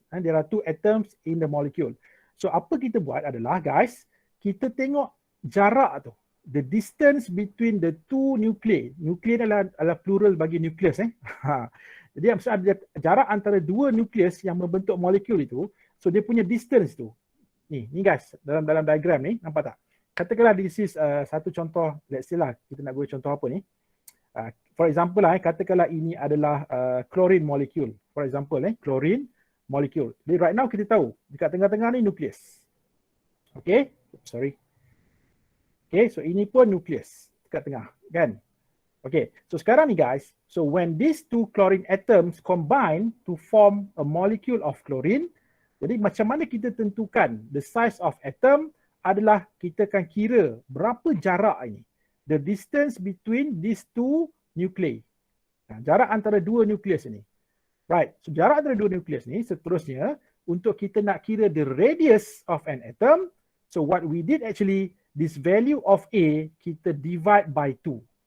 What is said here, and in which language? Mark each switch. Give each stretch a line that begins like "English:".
English: There are 2 atoms in the molecule.
Malay: So apa kita buat adalah guys, kita tengok jarak tu.
English: The distance between the 2 nuclei.
Malay: Nuclei adalah plural bagi nucleus. Jadi ada jarak antara 2 nucleus yang membentuk molekul itu. So dia punya distance tu. Ni guys, dalam diagram ni, nampak tak? Katakanlah this is satu contoh,
English: let's say lah,
Malay: kita nak guna contoh apa ni?
English: For example lah,
Malay: katakanlah ini adalah chlorine molecule.
English: For example, chlorine molecule.
Malay: Jadi right now kita tahu, dekat tengah-tengah ni nukleus. Okay, sorry.
English: Okay, so
Malay: ini pun nukleus dekat tengah, kan?
English: Okay, so
Malay: sekarang ni guys,
English: so when these 2 chlorine atoms combine to form a molecule of chlorine,
Malay: Jadi macam mana kita tentukan
English: the size of atom
Malay: adalah kita akan kira berapa jarak ini.
English: The distance between these two nuclei.
Malay: Jarak antara dua nukleus ini. Right, so jarak antara dua nukleus ni seterusnya untuk kita nak kira
English: the radius of an atom. So what we did actually, this value of A kita divide by 2.